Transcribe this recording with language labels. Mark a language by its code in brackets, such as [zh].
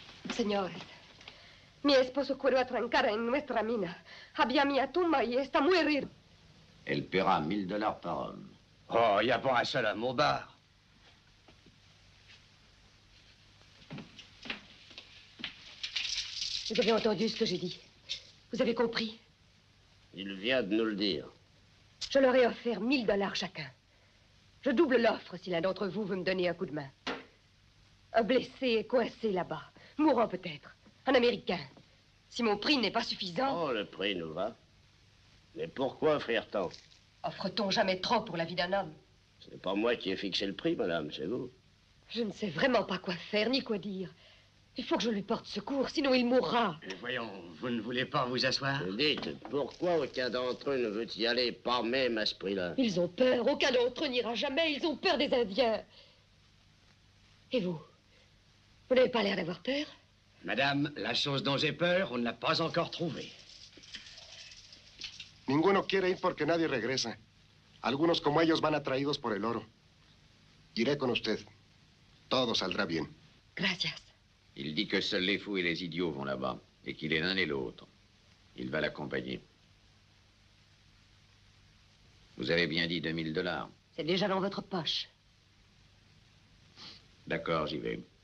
[es] Señores, mi esposo quiere trancar en nuestra mina. Había mi tumba y está muy herido. [fr] Elle paiera $1000 par homme. Oh, il n'y a pas un seul homme au bar. Vous avez entendu ce que j'ai dit? Vous avez compris? Il vient de nous le dire. Je leur ai offert $1000 chacun. Je double l'offre si l'un d'entre vous veut me donner un coup de main. Un blessé est coincé là-bas, mourant peut-être. Un Américain. Si mon prix n'est pas suffisant... Oh, le prix nous va. Mais pourquoi offrir tant? Offre-t-on jamais trop pour la vie d'un homme? Ce n'est pas moi qui ai fixé le prix, madame, c'est vous. Je ne sais vraiment pas quoi faire, ni quoi dire. Il faut que je lui porte secours, sinon il mourra. Voyons, vous ne voulez pas vous asseoir? Dites, pourquoi aucun d'entre eux ne veut y aller, pas même à ce prix-là? Ils ont peur, aucun d'entre eux n'ira jamais, ils ont peur des Indiens. Et vous? Vous n'avez pas l'air d'avoir peur? Madame, la chose dont j'ai peur, on ne l'a pas encore trouvée. [es] Ninguno quiere ir porque nadie regresa. Algunos como ellos van atraídos por el oro. Iré con usted. Todo saldrá bien. Gracias. [fr] Il dit que seuls les fous et les idiots vont là-bas, et qu'il est l'un et l'autre. Il va l'accompagner. Vous avez bien dit $2000. C'est déjà dans votre poche. D'accord, j'y vais.